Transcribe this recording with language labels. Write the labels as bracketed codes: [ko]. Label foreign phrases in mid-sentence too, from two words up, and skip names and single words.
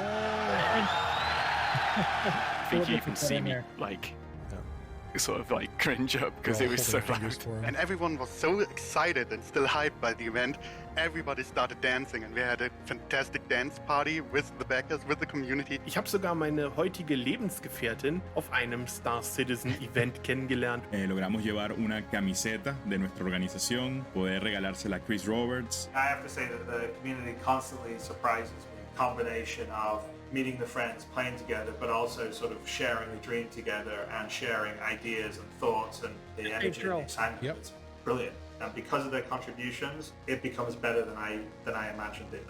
[en] I think you even see me like sort of like cringe up because it was so loud. And everyone was so excited and still hyped by the event. Everybody started dancing and we had a fantastic dance party with the backers, with the community. [de] Ich habe sogar meine heutige Lebensgefährtin auf einem Star Citizen Event kennengelernt. [es] Logramos llevar una camiseta de nuestra organización, poder regalársela a Chris Roberts. [en] I have to say that the community constantly surprises me. Combination of meeting the friends, playing together, but also sort of sharing a dream together and sharing ideas and thoughts and the energy and the excitement. Yep. It's brilliant. And because of their contributions, it becomes better than I imagined it.